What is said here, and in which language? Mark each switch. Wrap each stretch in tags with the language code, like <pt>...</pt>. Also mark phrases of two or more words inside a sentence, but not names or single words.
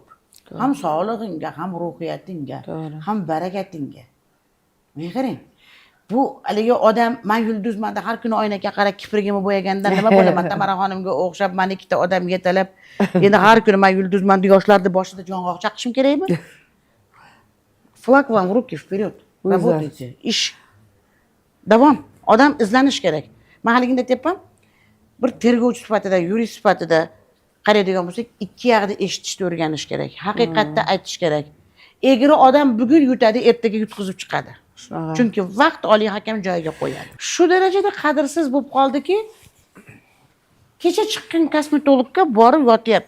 <uz>Ham sog'lig'ingga, ham ruhiyatingga, ham barakatingga. Men qarang. Bu haligi odam men yulduzmanda har kuni oynaga qarab kiprigimni bo'yagandan nima bo'laman? Tamara xonimga o'xshab men ikkita odam yetalab, endi har kuni men yulduzmanda yoshlarni boshida jong'oq chaqishim kerakmi?</uz> <ru>Flag вам в руки вперед. Работайте.</ru> <uz>Ish. Davom. Odam izlanish kerak. Men haligida aytyapman, bir tergovchi sifatida, yurist sifatida qaraydigan bo'lsak, ikki yoqda eshitishni o'rganish kerak. Haqiqatda aytish kerak. Egri odam bugun yutadi, ertaga yutqizib chiqadi. Chunki vaqt oliy hakam joyiga qo'yadi. Shu darajada qadrsiz bo'lib qoldiki, kecha chiqqan kosmetologga borib yotyapti.</uz>